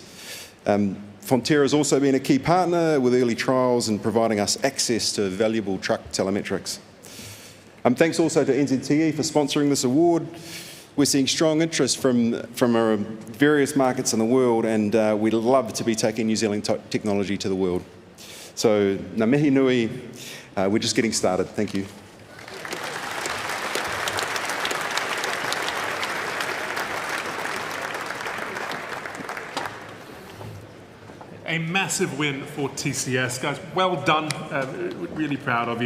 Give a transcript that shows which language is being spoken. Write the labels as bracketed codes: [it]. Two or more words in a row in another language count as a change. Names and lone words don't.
[en] Fonterra's also been a key partner with early trials and providing us access to valuable truck telemetrics. Thanks also to NZTE for sponsoring this award. We're seeing strong interest from various markets in the world, and we'd love to be taking New Zealand technology to the world. So, [mi] ngā mihi nui, [en] we're just getting started. Thank you. A massive win for TCS. Guys, well done. Really proud of you.